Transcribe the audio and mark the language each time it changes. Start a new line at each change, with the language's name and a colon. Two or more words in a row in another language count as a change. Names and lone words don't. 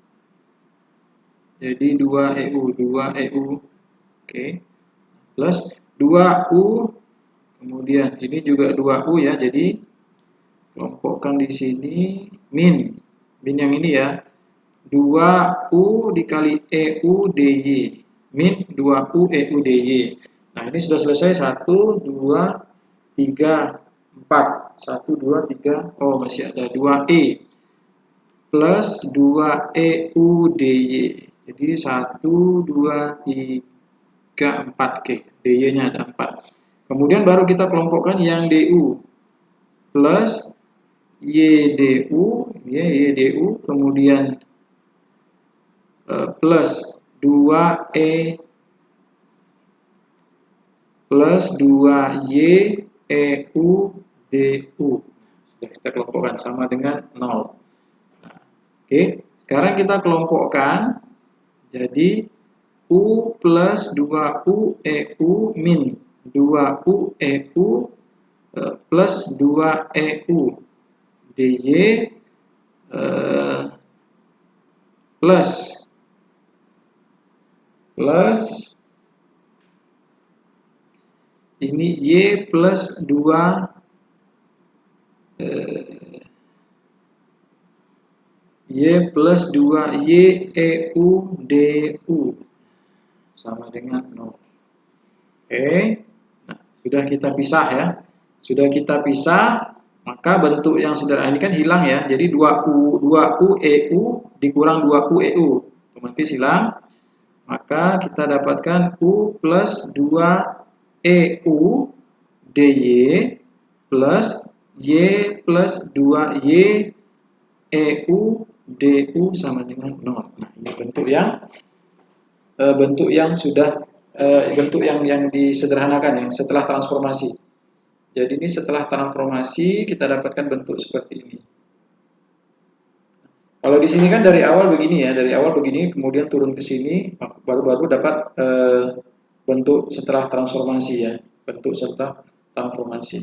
Indonesian: jadi 2 EU plus 2U kemudian ini juga 2U ya, jadi kelompokkan di sini min yang ini ya, 2U dikali EU DY min 2U EU DY. Nah, ini sudah selesai. 1, 2, 3, 4. 1, 2, 3. Oh, masih ada 2E plus 2EU DY. Jadi 1, 2, 3, 4. Oke, DY-nya ada 4. Kemudian baru kita kelompokkan yang DU plus YDU, kemudian plus 2E plus 2Y EU DU. Sudah kita kelompokkan sama dengan 0. Nah, oke, sekarang kita kelompokkan jadi U plus 2U EU min 2U EU plus 2 EU DY plus ini Y plus 2 Y plus 2 Y EU DU sama dengan 0. Oke, nah, sudah kita pisah ya. Sudah kita pisah, maka bentuk yang sederhana ini kan hilang ya. Jadi 2U EU dikurang 2U EU otomatis hilang. Maka kita dapatkan U plus 2 EU DY plus Y plus 2Y EU DU sama dengan 0. Nah, ini bentuk yang disederhanakan yang setelah transformasi. Jadi ini setelah transformasi kita dapatkan bentuk seperti ini. Kalau di sini kan dari awal begini ya, kemudian turun ke sini baru dapat bentuk setelah transformasi ya, bentuk setelah transformasi.